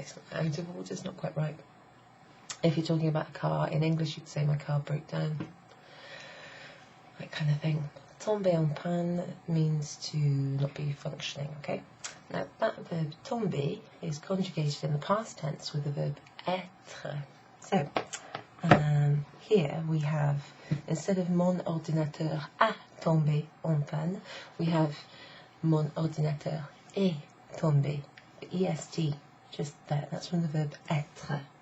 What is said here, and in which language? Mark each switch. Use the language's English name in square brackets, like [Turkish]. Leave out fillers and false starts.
[English] It's not out of order, it's not quite right. If you're talking about a car, in English you'd say my car broke down. That kind of thing. Tomber en panne means to not be functioning, okay? Now that verb tomber is conjugated in the past tense with the verb être. So, here we have, instead of [French] mon ordinateur a tombé en panne, [English] we have [French] mon ordinateur est tombé. [English] The est, just there, that's from the verb être.